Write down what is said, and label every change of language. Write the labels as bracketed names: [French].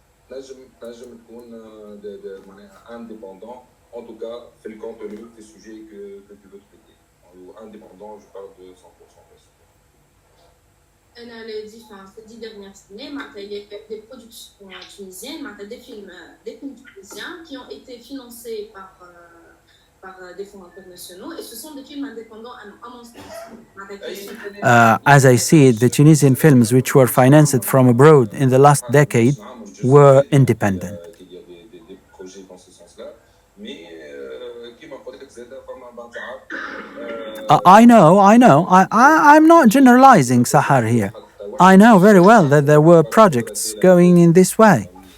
[Arabic] تنجم تكون معناها [French] indépendant en tout cas في le contenu [Arabic] في السوجي [French] que tu veux traiter. Indépendant, je parle de 100% bien sûr. [Arabic] أنا [French] ces 10 dernières années, il y a des productions tunisiennes, des films tunisiens qui ont été financés par des fonds internationaux et ce sont des films indépendants à mon sens. [English] As I see it, the Tunisian films which were financed from abroad in the last decade were independent. [French] qu'il y a des projets dans ce sens-là, mais [Arabic] كيما قلت لك زاد فما بعض ساعات [English] I know. I'm not generalizing Sahar here. I know very well that there were projects going in this way.